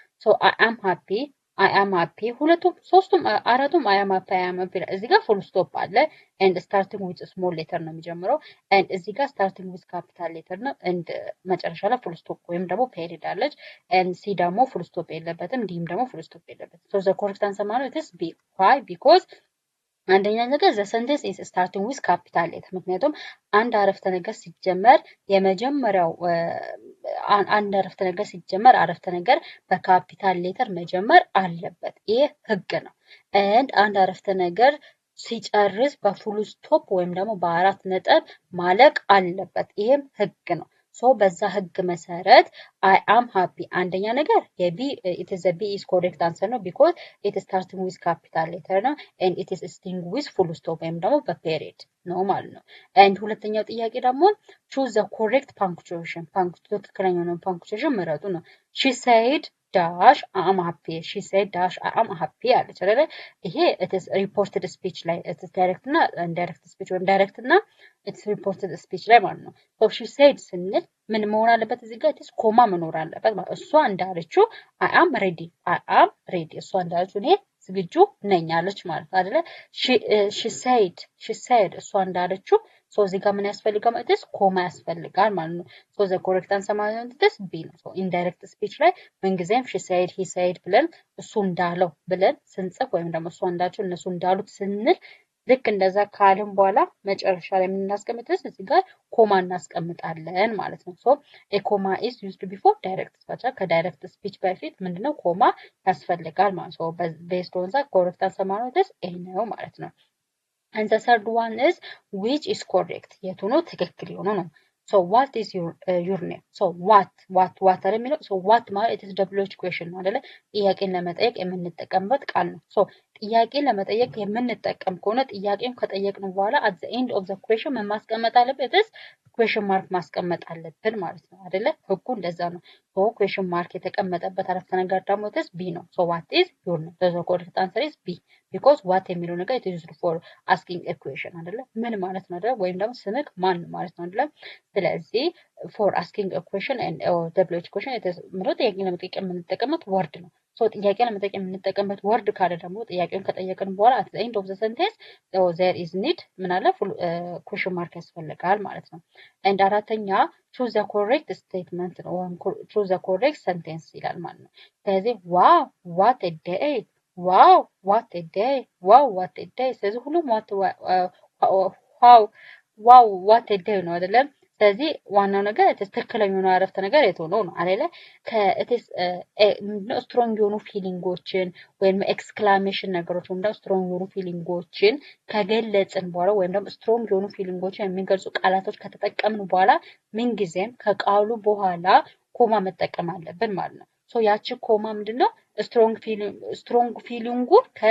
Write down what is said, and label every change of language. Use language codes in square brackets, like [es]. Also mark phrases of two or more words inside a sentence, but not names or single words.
[en] I am happy አራቱም I am happy [am] እዚህ ጋር [en] full stop አለ and starting with small letter [am] ነው የሚጀምረው [en] and [am] እዚህ ጋር [en] starting with capital letter ነው and [am] መጨረሻ ላይ [en] full stop [am] ወይም ደግሞ ፔሪድ አለች [en] and C ደግሞ full stop [am] የለበትም ዲም ደግሞ [en] full stop የለበትም። the correct answer ማለት is B. why? [am] because አንደኛ ነገር [en] the sentence is starting with capital letter [am] ምክንያቱም አንድ አረፍተ ነገር ሲጀመር የመጀመሪያው አንድ አረፍተ ነገር ሲጀመር አረፍተ ነገር በካፒታል ሌተር መጀመር አለበት። ይሄ ህግ ነው። አንድ አረፍተ ነገር ሲጨርስ በፉል ስቶፕ ወይም ደግሞ በአራት ነጥብ ማለቅ አለበት። ይሄም ህግ ነው። በዛ ህግ [en] መሰረት I am happy [am] አንደኛ ነገር [en] it is a B is correct answer ነው because it is starting with capital letter ነው and it is ending with full stop [am] ወይም ደግሞ በፔሪድ ነው ማለት ነው። ሁለተኛው ጥያቄ ደግሞ [en] choose the correct punctuation [am] ትክክለኛውን punctuation ምረጡ ነው። [en] she said dash I am happy she said dash I am happy [am] አለች አይደል? [en] ይሄ it is reported speech ላይ it is direct እና indirect speech ወይም direct እና it is reported speech [am] ላይ ማለት ነው። [en] she said [am] ስንል ምን መሆን አለበት? እዚህ ጋር [en] it is [am] ኮማ መኖር አለበት ማለት እሷ እንዳለችው [en] I am ready [am] እሷ እንዳለችው እኔ ዝግጁ ነኝ አለች ማለት አይደለ? [en] she said [am] እሷ እንዳለችው እዚህ ጋር ምን ያስፈልጋል ማለት ነው? ኮማ ያስፈልጋል ማለት ነው። [en] the correct answer [am] ማለት ነው B ነው። indirect speech ላይ ምንጊዜም [en] she said he said [am] ብለን እሱ እንዳለው ብለን ስንጽፍ ወይም ደግሞ እሷ እንዳለችው እነሱ እንዳሉት ስንል ልክ እንደዛ ካልን በኋላ መጨረሻ ላይ የምናስቀምጠው እዚህ ጋር ኮማ እናስቀምጣለን ማለት ነው። [en] a comma is used before direct speech [am] ከዳይሬክት ስፒች በፊት ምንድነው ኮማ ያስፈልጋል ማለት ነው። [en] based on that correct answer [am] ማለት ነው ማለት ነው። [en] and the third one is which is correct [am] የቱ ነው ትክክል የሆነው ነው። [en] what is your name? what [am] አይደል የሚለው [en] what ማለት it is WH question [am] ነው አይደለ? ጥያቄን ለመጠየቅ የምንጠቀምበት ቃል ነው። ጥያቄን ለመጠየቅ የምንጠቀም ከሆነ ጥያቄን ከጠየቅን በኋላ [en] at the end of the question [am] ምን ማስቀመጥ አለበት? [en] question mark [am] ማስቀመጥ አለብን ማለት ነው አይደለ? ህጉ እንደዛ ነው። [en] question mark [am] የተቀመጠበት አረፍተ ነገር ደግሞ B ነው። [en] what is your name? the correct answer is B because what [am] የሚለው ነገር [en] it is used for asking a question አይደለ? [am] ምን ማለት ነው አይደለ? ወይም ደግሞ ስምክ ማን ማለት ነው አይደለ? ስለዚህ [en] for asking a question and WH question it is [am] ምለው ጥያቄን ለመጠየቅ የምንጠቀምበት ወርድ ነው። ጥያቄ ለመጠየቅ የምንጠቀምበት ወርድ ካለ ደግሞ ጥያቄውን ከጠየቅን በኋላ [en] at the end of the sentence there is need [am] ምን አለ [en] question mark [am] ያስፈልጋል ማለት ነው። አራተኛ [en] choose the correct statement [am] ነው ወይም [en] choose the correct sentence [am] ይላል ማለት ነው። ስለዚህ [en] wow what a day [am] ስለዚህ ሁሉም [en] wow what a day [am] ነው አይደለም? ስለዚህ ዋናው ነገር ትክክለኛው አረፍተ ነገር የት ሆኖ ነው አይደለ? ከእትስ ስትሮንግ የሆኑ ፊሊንጎችን ወይም ኤክስክላሜሽን ነገሮች ወይም ደግሞ ስትሮንግ የሆኑ ፊሊንጎችን ከገለጽን በኋላ ወይም ደግሞ ስትሮንግ የሆኑ ፊሊንጎችን የሚገልጹ ቃላቶች ከተጠቀምን በኋላ ምንጊዜም ከቃሉ በኋላ ኮማ መጠቀም አለብን ማለት ነው። ሶ ያቺ ኮማ ምንድነው ስትሮንግ ፊሊንጉን